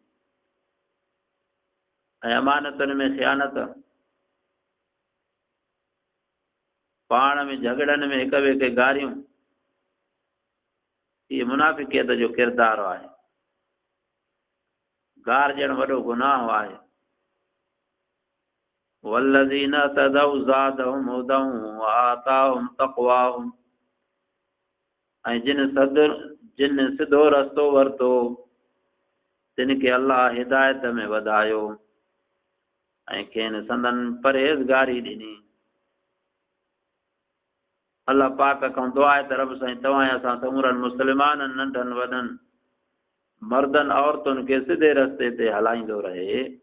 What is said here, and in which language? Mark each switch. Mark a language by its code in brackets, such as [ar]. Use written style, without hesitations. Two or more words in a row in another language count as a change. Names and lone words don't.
[sd] ऐं अमानतुनि में ख़यानत पाण में झगड़नि में हिक ॿिए खे गारियूं इहे मुनाफ़िकियत जो किरदारु आहे गार ॾियणु वॾो गुनाह आहे [ar] والذين تدعوا زادهم هدى وآتاهم تقواهم [sd] ऐं जिन सिधो रस्तो वरितो तिन खे अल्लाह हिदायत में वधायो ऐं खेनि संदन परहेज़गारी ॾिनी अल्लाह पाक खां दुआ आहे त रब साईं तव्हां असां समूरनि मुस्लमाननि नंढनि वॾनि मर्दनि औरतुनि खे सिधे रस्ते ते हलाईंदो रहे